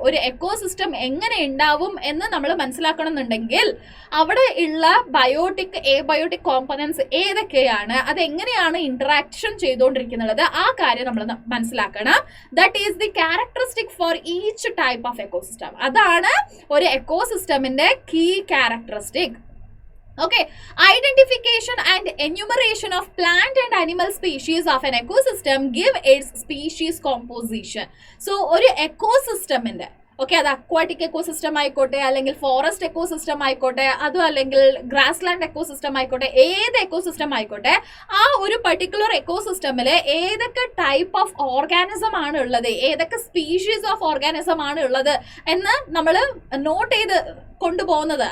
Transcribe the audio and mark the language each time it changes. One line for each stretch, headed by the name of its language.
Malayalam: ഒരു എക്കോസിസ്റ്റം എങ്ങനെ ഉണ്ടാവും എന്ന് നമ്മൾ മനസ്സിലാക്കണമെന്നുണ്ടെങ്കിൽ അവിടെ ഉള്ള ബയോട്ടിക് എബയോട്ടിക് കോമ്പണൻസ് ഏതൊക്കെയാണ്, അതെങ്ങനെയാണ് ഇന്ററാക്ഷൻ ചെയ്തുകൊണ്ടിരിക്കുന്നത്, ആ കാര്യം നമ്മൾ മനസ്സിലാക്കണം.
English: That is the characteristic for each type of ecosystem.
Malayalam: അതാണ് ഒരു എക്കോസിസ്റ്റമിന്റെ key characteristic.
English: Okay, identification and enumeration of plant and animal species of an ecosystem give its species composition.
Malayalam: So, ഒരു ecosystem-ന്റെ ഓക്കെ, അത് അക്വാട്ടിക് എക്കോസിസ്റ്റം ആയിക്കോട്ടെ, അല്ലെങ്കിൽ forest ecosystem ആയിക്കോട്ടെ, അതും അല്ലെങ്കിൽ grass land ecosystem ആയിക്കോട്ടെ, ഏത് എക്കോസിസ്റ്റം ആയിക്കോട്ടെ, ആ ഒരു പർട്ടിക്കുലർ എക്കോസിസ്റ്റമിൽ ഏതൊക്കെ ടൈപ്പ് ഓഫ് ഓർഗാനിസം ആണ് ഉള്ളത്, ഏതൊക്കെ സ്പീഷീസ് ഓഫ് ഓർഗാനിസം ആണ് ഉള്ളത് എന്ന് നമ്മൾ നോട്ട് ചെയ്ത് കൊണ്ടുപോകുന്നത്.